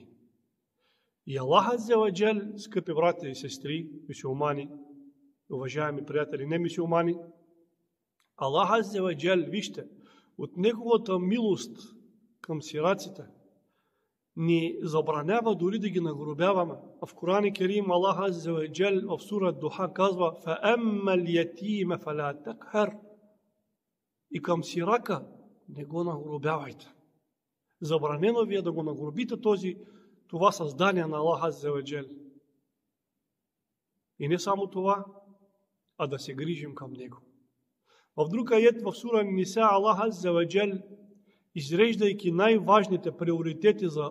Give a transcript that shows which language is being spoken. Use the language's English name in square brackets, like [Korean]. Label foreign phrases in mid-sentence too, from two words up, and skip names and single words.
[Bulgarian] И Аллах [Arabic] عز وجل, [Bulgarian] скъпи братя и сестри, мюсюлмани, уважаеми приятели, не мюсюлмани, Аллах [Arabic] عز وجل, [Bulgarian] вижте, от неговата милост към сираците ни забранява дори да ги нагробяваме. В Коран Керим Аллах [Arabic] عز وجل [Bulgarian] в сура Духа казва [Arabic] فَأَمَّا الْيَتِيمَ فَلَا تَقْهَرْ, [Bulgarian] и към сирака не го нагробявайте. Забранено ви е да го нагробите това създание на Аллах [Arabic] عز وجل. [Bulgarian] И не само това, а да се грижим към него. В друг аят в сура Ниса Аллах [Arabic] عز وجل, [Bulgarian] изреждайки най-важните приоритети за